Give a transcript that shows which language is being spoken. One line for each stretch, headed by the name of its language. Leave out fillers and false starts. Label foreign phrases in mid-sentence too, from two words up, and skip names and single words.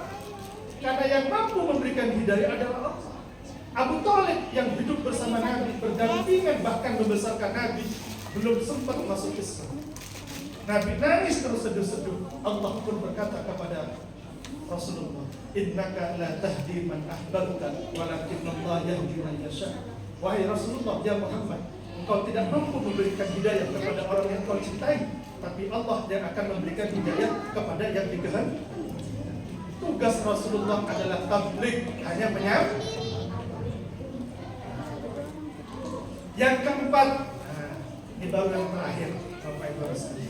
Indonesian: Karena yang mampu memberikan hidayah adalah Allah. Abu Thalib yang hidup bersama Nabi, berdampingan bahkan membesarkan Nabi, belum sempat masuk Islam. Nabi nangis terus seduh-seduh. Allah pun berkata kepada Rasulullah,
Arabic: إنك لا تهدي من أحببت ولكن الله يهدي من يشاء.
Indonesian: Wahai Rasulullah, ya Muhammad, engkau tidak mampu memberikan hidayah kepada orang yang kau cintai, tapi Allah yang akan memberikan hidayah kepada yang dikehendaki. Tugas Rasulullah adalah tabligh, hanya menyampaikan. Yang keempat, ini baru yang terakhir, Bapak Ibu sekalian.